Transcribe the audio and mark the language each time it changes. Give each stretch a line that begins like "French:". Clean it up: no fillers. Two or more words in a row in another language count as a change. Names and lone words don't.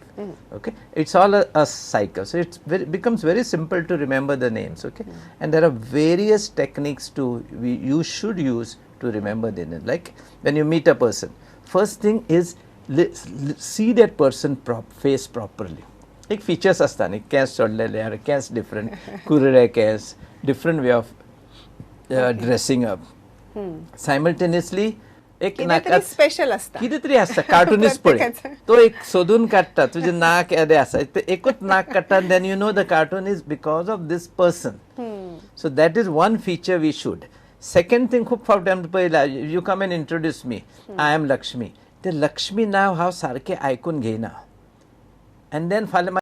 English: Okay, it's all a cycle, so it becomes very simple to remember the names. Okay, and there are various techniques you should use to remember the name. Like when you meet a person, first thing is see that person face properly.
Marathi: एक features असतात न्ही, केस सोडलेले आर केस डिफरंट, कुरळे केस,
English: different way of dressing up.
Marathi: Simultaneously एक नाकात स्पेशल असता,
Konkani: कितें तरी आसता, कार्टूनिस्ट पळय तो एक सोदून काडटा, तुजें नाक येदें आसा ते एकूच नाक काडटा,
English: then you know the cartoon is because of this person. so that is one feature we should. second thing,
Konkani: खूब फावटी आमी पळयला,
English: you come and introduce me, I am लक्ष्मी,
Konkani: ते लक्ष्मी नांव हांव सारकें आयकून घेयना,
English: and then फाल्यां